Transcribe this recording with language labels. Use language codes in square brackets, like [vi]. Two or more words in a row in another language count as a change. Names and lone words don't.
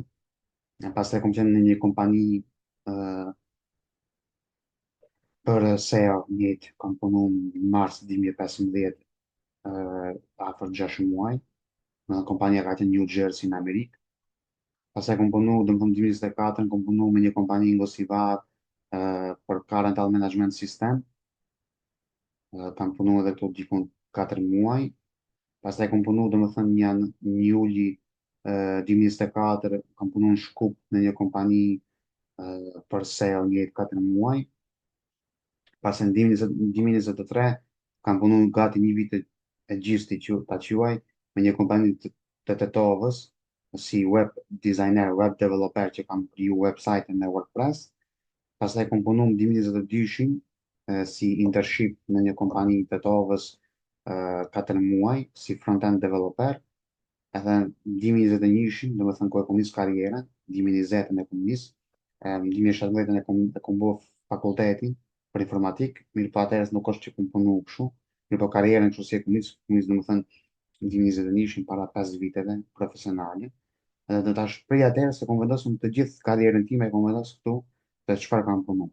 [sq] Pastaj kam qenë në një kompani për SEO njëjtë, kam punu në mars 2015, afër 6 muaj, në kompania ka qenë New Jersey në Amerikë. Pastaj kam punu, domethënë 2024 kam punu me një kompani në Gosivar për [en] car rental management system. [sq] Kam punu edhe këtu dikun 4 muaj. Pastaj kam punu domethënë një juli 2024 kam punu në Shkup në një kompani për sale një 4 muaj. Pas në 2023 kam punu gati një vit e gjysë ta quaj me një kompani të Tetovës si [en] web designer, web developer [sq] që kam kriju website me WordPress. Pastaj kam punu në 2022 si internship në një kompani të Tetovës 4 muaj si [en] front-end developer. [sq] Edhe në 2021, do me thënë ku e kom nisë karjerën, 2020 e kom nisë, në 2017 e kom bo fakultetin për informatik, mirë po atërës nuk është që kom punu këshu, mirë po karjerën kështu si e kom nisë, do me thënë, në 2021 para 5 viteve profesionale, edhe do tash prej atërës se kom vendosur të gjithë karjerën time, e kom vendosur këtu të çfarë kam punu.